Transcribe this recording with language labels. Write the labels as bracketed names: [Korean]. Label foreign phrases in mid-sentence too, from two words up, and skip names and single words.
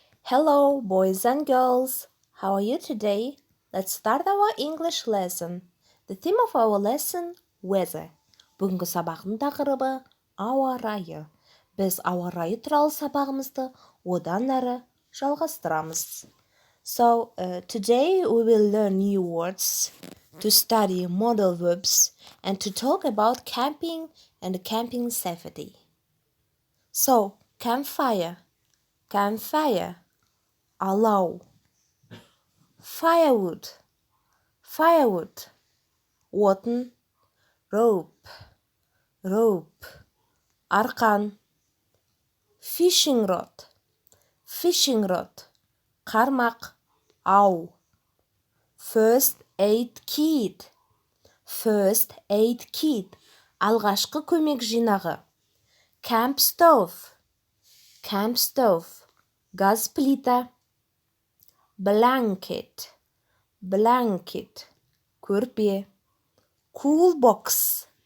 [English] Hello, boys and girls. How are you today? Let's start our English lesson. The theme of our lesson, weather. [Kazakh] Бүгінгі сабақтың тақырыбы ауа райы. Біз ауа райы туралы сабағымызды одан әрі жалғастырамыз. [English] So, today we will learn new words, to study modal verbs, and to talk about camping and camping safety. So, campfire. Allow. Firewood. [Kazakh] Отын. [English] Rope. Арқан. Fishing rod. Қармақ. [Kazakh] Ау. [English] First aid kit. [Kazakh] Алғашқы көмек жинағы. [English] Camp stove. [Kazakh] Газ плита. [English] Blanket. Көрпе. Cool box.